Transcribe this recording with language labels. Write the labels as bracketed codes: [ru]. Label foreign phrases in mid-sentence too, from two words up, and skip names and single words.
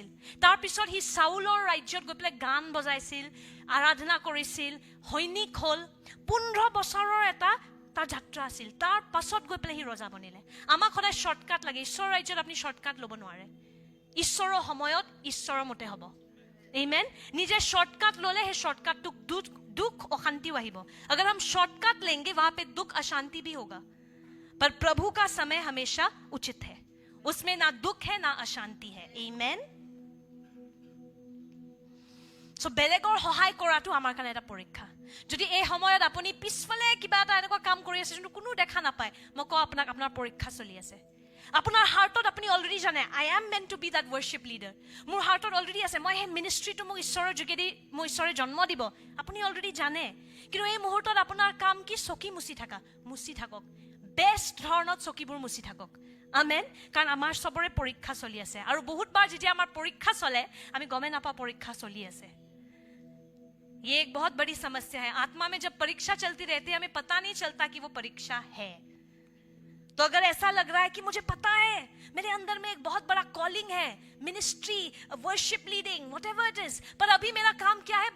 [as] তাৰপিছত সি চাউলৰ ৰাজ্যত গৈ পেলাই গান বজাইছিল, আৰাধনা কৰিছিল, সৈনিক হ'ল। 15 বছৰৰ এটা তাৰ যাত্ৰা আছিল। তাৰ পাছত গৈ পেলাই সি ৰজা বনিলে। আমাক সদায় শ্বৰ্টকাট লাগে। ঈশ্বৰৰ ৰাজ্যত আপুনি শ্বৰ্টকাট ল'ব নোৱাৰে। ঈশ্বৰৰ সময়ত ঈশ্বৰৰ মতে হ'ব। Amen? [hi] निजे शॉर्टकट लोले है, शॉर्टकट दुख अशांति वही वो। अगर हम शॉर्टकट लेंगे वहां पे दुख अशांति भी होगा। पर प्रभु का समय हमेशा उचित है, उसमें ना दुख है ना अशांति है। Amen? [as] So বেলেগৰ সহায় কৰাটো আমাৰ কাৰণে এটা পৰীক্ষা। যদি এই সময়ত আপুনি পিছফালে কিবা এটা এনেকুৱা কাম কৰি আছে যোনটো কোনো দেখা নাপায়, মই কওঁ আপোনাক আপোনাৰ পৰীক্ষা চলি আছে। আপোনাৰ হাৰ্টত আপুনি অলৰেডি জানে, [en] I am meant to be that worship leader. [as] মোৰ হাৰ্টত অলৰেডি আছে, মই সেই মিনিষ্ট্ৰিটো মোক ঈশ্বৰৰ যোগেদি মোৰ ঈশ্বৰে জন্ম দিব, আপুনি অলৰেডি জানে। কিন্তু এই মুহূৰ্তত আপোনাৰ কাম কি? চকী মুচি থাকক, বেষ্ট ধৰণত চকীবোৰ মুচি থাকক। আমেন। কাৰণ আমাৰ চবৰে পৰীক্ষা চলি আছে, আৰু বহুতবাৰ যেতিয়া আমাৰ পৰীক্ষা চলে আমি গমে নাপাওঁ পৰীক্ষা চলি আছে। [hi] ये एक बहुत बड़ी समस्या है। आत्मा में जब परीक्षा चलती रहती है हमें पता नहीं चलता कि वो परीक्षा है। तो अगर ऐसा लग रहा है कि मुझे पता है मेरे अंदर में एक बहुत बड़ा कॉलिंग है, मिनिस्ट्री, [en] worship leading, whatever it is, [hi] पर अभी मेरा काम क्या है?